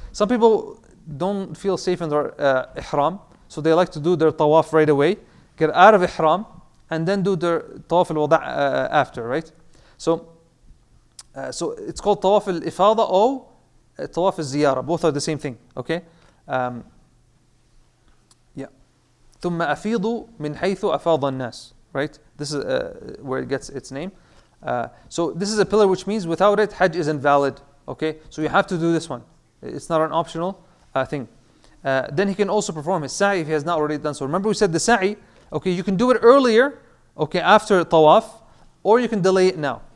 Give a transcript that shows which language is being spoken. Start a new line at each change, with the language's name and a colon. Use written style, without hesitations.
English: Some people don't feel safe in their ihram, so they like to do their tawaf right away, get out of ihram, and then do their tawaf al-wada' after, right? So it's called tawaf al-ifada or tawaf al-ziyara. Both are the same thing. Okay. Yeah.
Arabic: ثم أفيضوا من حيث أفاض الناس.
English: Right? This is where it gets its name. So this is a pillar, which means without it, Hajj is invalid. Okay? So you have to do this one. It's not an optional thing. Then he can also perform his sa'i if he has not already done so. Remember we said the sa'i, okay, you can do it earlier, okay, after tawaf, or you can delay it now.